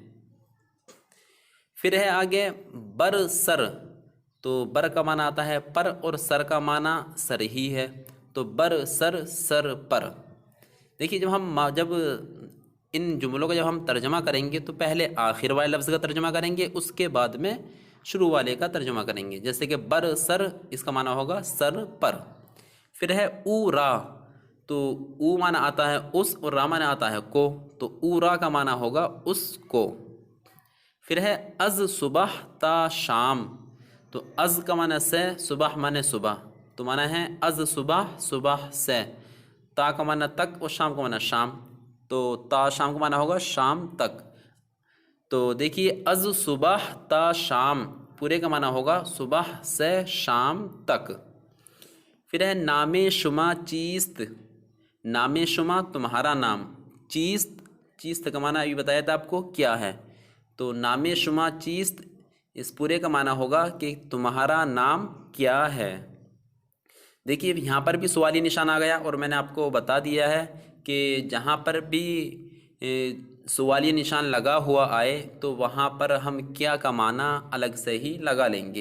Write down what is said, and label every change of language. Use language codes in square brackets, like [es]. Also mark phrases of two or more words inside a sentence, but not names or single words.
[ur] پھر ہے آگے [fa] بر سر، [ur] تو بر کا معنی آتا ہے پر اور سر کا معنی سر ہی ہے، تو [fa] بر سر [ur] سر پر۔ دیکھیے جب ان جملوں کا جب ہم ترجمہ کریں گے تو پہلے آخر والے لفظ کا ترجمہ کریں گے، اس کے بعد میں شروع والے کا ترجمہ کریں گے، جیسے کہ [fa] بر سر، [ur] اس کا معنی ہوگا سر پر۔ پھر ہے [fa] او را، [ur] تو او معنی آتا ہے اس اور را معنی آتا ہے کو، تو [fa] او را [ur] کا معنی ہوگا اس کو۔ پھر ہے [fa] از صبح تا شام، [ur] تو از کا معنی سے، صبح معنی صبح، تو معنی ہے [fa] از صبح [ur] صبح سے، تا کا معنی تک اور شام کا معنی شام، تو [fa] تا شام [ur] کا معنی ہوگا شام تک۔ تو دیکھیے [fa] از صبح تا شام [ur] پورے کا معنی ہوگا صبح سے شام تک۔ پھر ہے [fa] نام شما چیست، نام شما [ur] تمہارا نام، چیست، چیست کا معنی ابھی بتایا تھا آپ کو کیا ہے، تو [fa] نام شما چیست [ur] اس پورے کا معنی ہوگا کہ تمہارا نام کیا ہے۔ دیکھیے یہاں پر بھی سوالی نشان آ گیا، اور میں نے آپ کو بتا دیا ہے کہ جہاں پر بھی سوالی نشان لگا ہوا آئے تو وہاں پر ہم کیا کا معنی الگ سے ہی لگا لیں گے۔